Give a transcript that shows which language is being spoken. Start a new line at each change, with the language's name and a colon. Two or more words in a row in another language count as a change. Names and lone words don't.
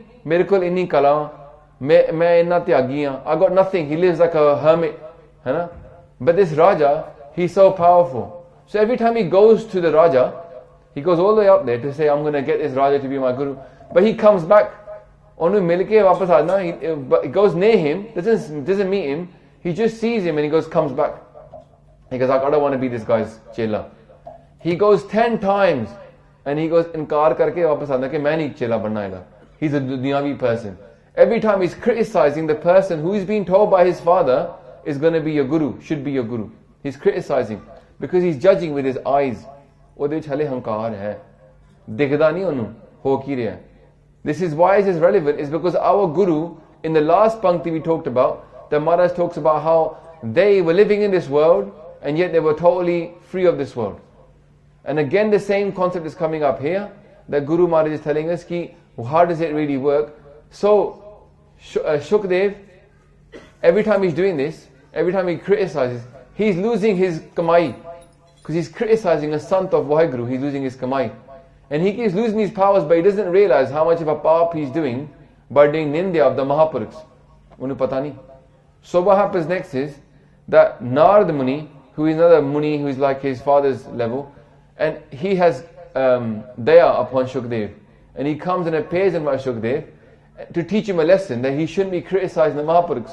Punjabi: ਮੇਰੇ ਕੋਲ ਇੰਨੀ ਕਲਾ। ਮੈਂ ਇੰਨਾ ਤਿਆਗੀ.
English: I got nothing. He lives like a hermit. But this Raja, he's so powerful. So every time he goes to the Raja, he goes all the way up there to say, I'm going to get this Raja to be my guru. But he comes back
Punjabi: ਓਨੂੰ ਮਿਲਕੇ ਵਾਪਸ ਆਣਾ,
English: he goes near him, doesn't meet him, he just sees him and he comes back. He goes, I don't want to be this guy's chela. He goes 10 times and he goes,
Punjabi: ਇਨਕਾਰ ਕਰਕੇ ਵਾਪਸ ਆਣਾ ਕੇ ਮੈਂ ਨਹੀਂ ਚੇਲਾ ਬਣਨਾ ਹੈ.
English: He's a dunyavi person. Every time he's criticizing the person who is being told by his father is going to be your guru, should be your guru. He's criticizing because he's judging with his eyes.
Punjabi: ਓਦੇ ਵਿੱਚ ਹਾਲੇ ਹੰਕਾਰ ਹੈ. ਦਿਖਦਾ ਨਹੀਂ ਓਨੂੰ, ਹੋ ਕੀ ਰਿਹਾ.
English: This is why it is relevant, is because our guru, in the last pankti we talked about, the Maharaj talks about how they were living in this world and yet they were totally free of this world. And again the same concept is coming up here, that Guru Maharaj is telling us ki, how does it really work? So Shukhdev, every time he's doing this, every time he criticizes, he's losing his kamai, because he's criticizing a sant of Vaheguru, he's losing his kamai. And he keeps losing his powers, but he doesn't realize how much of a paap he's doing by doing nindya of the Mahapurukhs.
Punjabi: ਉਨੂੰ ਪਤਾ ਨਹੀਂ.
English: So what happens next is that Narad Muni, who is another Muni who is like his father's level, and he has daya upon Shukhdev, and he comes and appears in Shukhdev to teach him a lesson that he shouldn't be criticizing the Mahapurukhs.